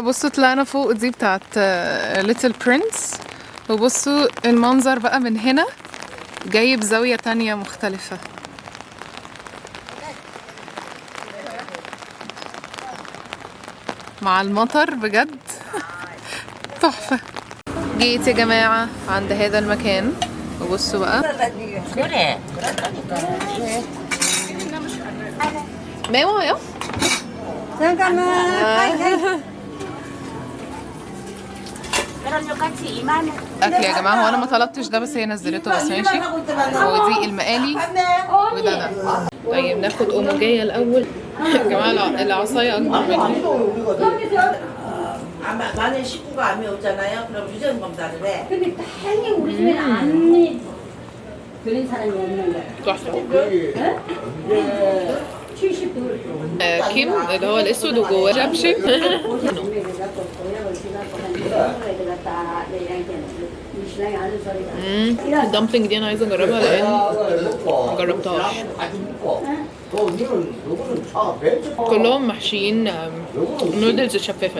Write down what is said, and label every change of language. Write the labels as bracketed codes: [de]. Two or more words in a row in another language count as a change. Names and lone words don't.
[ar] بصوا طلعنا فوق دي بتاعت ليتل برنس، وبصوا المنظر بقى من هنا جاي بزاويه تانية مختلفه. مع المطر بجد تحفه. جيت يا جماعه عند هذا المكان وبصوا بقى. [ko] 매워요? 잠깐만. [ar] اكل يا جماعه. هو انا ما طلبتش ده بس هي نزلته بس ماشي. ودي المقالي وده. طيب ناخد اوموجيه الاول. يا جماعه العصايه اكبر مني. [ko] 만에 식구가 암이 없잖아요. 그럼 유전 검사를 해. 근데 다행히 우리 집에 암이 걸린 사람이 없는 거야. [ar] تحفه. [ko] 70도. [ar] كيم اللي هو الاسود وجواه جبشن. الدمبلينج دي انا عايزه اجربها لان ما جربتهاش. كلهم محشيين نودلز شفافه.